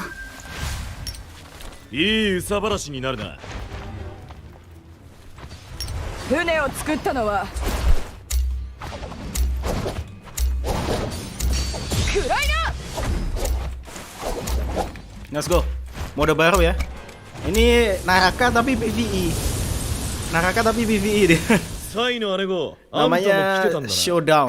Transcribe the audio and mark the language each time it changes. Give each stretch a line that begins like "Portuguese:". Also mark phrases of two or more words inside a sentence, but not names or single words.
Japanese: いい憂さ晴らしになるな。船を作ったのは暗いな。
English: Let's go.
Indonesian: Mode baru ya. Ini Naraka tapi PvE. Naraka tapi PvE dia.
Japanese: サイの姉子、あんたも来てたん
Indonesian: Namanya
Japanese: だな。
English: Showdown.